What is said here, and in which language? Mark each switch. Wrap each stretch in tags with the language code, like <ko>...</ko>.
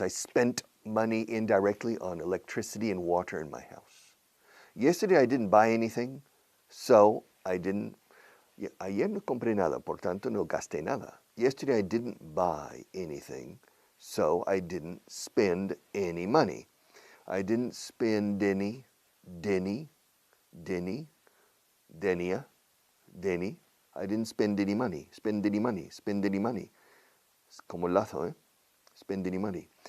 <en>I spent money indirectly on electricity and water in my house. Yesterday I didn't buy anything, so I didn't.</en> <es>Ayer no compré nada, por tanto no gasté nada.</es> <en>Yesterday I didn't buy anything, so I didn't spend any money. I didn't spend any, Denny, Denia, Denny. I didn't spend any money, spend any money, spend any money.</en> <es>Es como el lazo, eh?</es> <en>Spend any money.</en>